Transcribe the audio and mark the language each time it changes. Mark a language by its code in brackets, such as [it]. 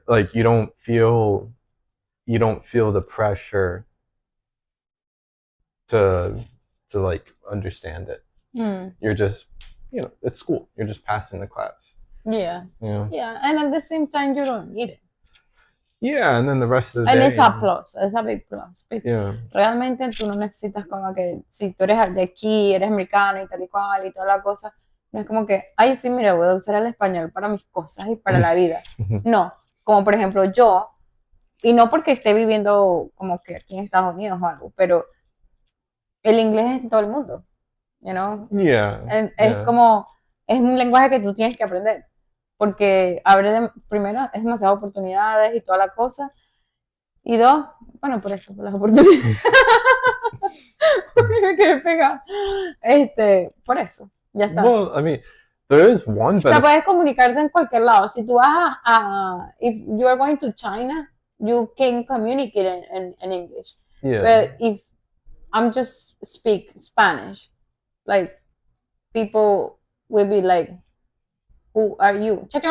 [en] Like you don't feel the pressure to like understand it. You're just, you know, it's school. You're just passing the class. Yeah. Yeah. Yeah. And at the same time, you don't need it. Yeah, and then the rest of the And day. it's a plus, it's a big plus. Yeah. [es] Realmente tú no necesitas como que, si tú eres de aquí, eres americano y tal y cual y toda la cosa, no es como que, ay, sí, mira, voy a usar el español para mis cosas y para la vida. No, como por ejemplo yo, y no porque esté viviendo como que aquí en Estados Unidos o algo, pero el inglés es en todo el mundo, [en] you know? Yeah. [es] Es como, es un lenguaje que tú tienes que aprender, porque primero, es demasiadas oportunidades y toda la cosa, y dos, bueno, por eso, por las oportunidades. Porque me quedé pegada. Por eso, ya está. [en] Well, I mean, there is one [es] O sea, puedes comunicarte en cualquier lado. Si tú vas [en] if you are going to China, you can communicate in English. Yeah. But if I'm just speak Spanish, like, people will be like, who are you?